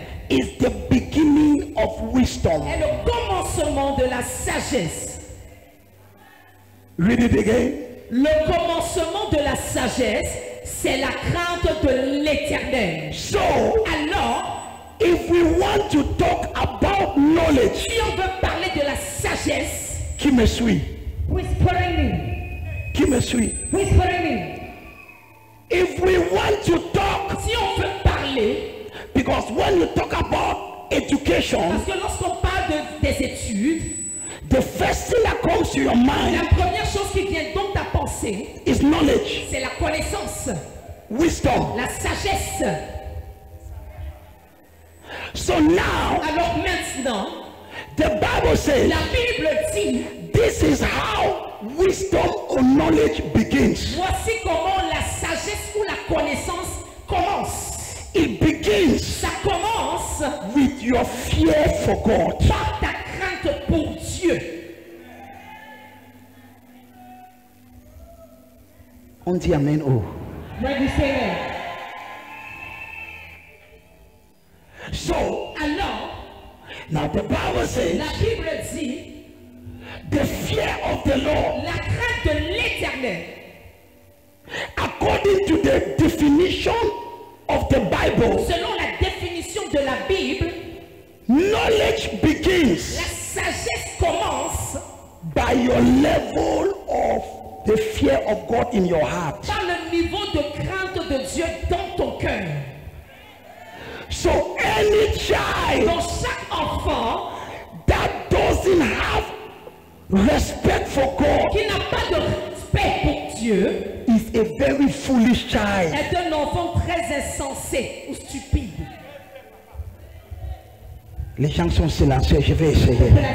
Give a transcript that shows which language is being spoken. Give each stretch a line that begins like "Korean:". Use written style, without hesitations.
English: is the beginning of wisdom.
French: est le commencement de la sagesse.
English: Read it again.
French: Le commencement de la sagesse, c'est la crainte de l'Éternel.
English: So,
French: Alors,
English: if we want to talk about knowledge,
French: si on veut parler de la sagesse, qui me suit?
English: whispering me,
French: Qui me suit?
English: whispering me. If we want to talk,
French: Si on veut parler,
English: because when you talk about education,
French: parce que lorsqu'on parle des études,
English: the first thing that comes to your mind
French: la première chose qui vient dans ta pensée,
English: is knowledge,
French: c'est la connaissance,
English: wisdom.
French: la sagesse.
English: So now,
French: Alors maintenant,
English: the Bible says,
French: la Bible dit,
English: this is how wisdom or knowledge begins.
French: voici comment la sagesse ou la connaissance commence.
English: It begins
French: Ça commence
English: with your fear for God.
French: par ta crainte pour Dieu. On dit amen. Oh.
English: When you say that. So
French: Alors,
English: now the Bible says
French: la Bible dit,
English: the fear of the Lord,
French: la crainte de l'Éternel,
English: according to the definition of the Bible,
French: selon la définition de la Bible,
English: knowledge begins
French: la sagesse commence
English: by your level of the fear of God in your heart.
French: par le niveau de crainte de Dieu dans ton cœur.
English: So any child
French: Dans chaque enfant
English: that doesn't have respect for God
French: qui n'a pas de respect pour Dieu
English: is a very foolish child.
French: est un enfant très insensé ou stupide. Les gens sont silencieux, je vais essayer.